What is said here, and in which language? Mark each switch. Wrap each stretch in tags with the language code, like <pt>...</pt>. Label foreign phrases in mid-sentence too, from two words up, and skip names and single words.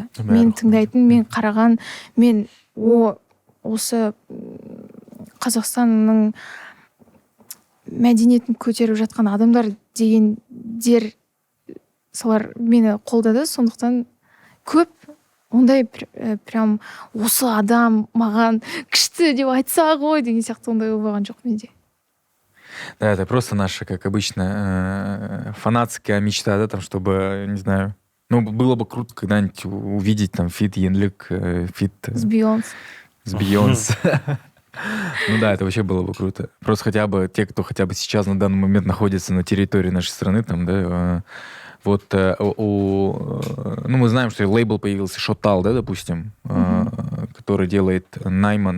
<kk>Мен тыңдайтын, мен қараған, мен осы Қазақстанның мәдениетін көтеріп жатқан адамдар дегендер, солар мені қолдады. Сондықтан көп ондай прям осы адам маған күшті деп айтса ғой деген сияқты ондай болған жоқ менде.</kk> <ru>Да, это просто наша, как обычно, фанатская мечта, да, там, чтобы, не знаю, ну, было бы круто когда-нибудь увидеть там фит Янлик, фит... С Бейонс. С Бейонс. Ну да, это вообще было бы круто. Просто хотя бы те, кто хотя бы сейчас на данный момент находится на территории нашей страны, там, да, вот ну, мы знаем, что лейбл появился Шотал, да, допустим, который делает Найман.</ru>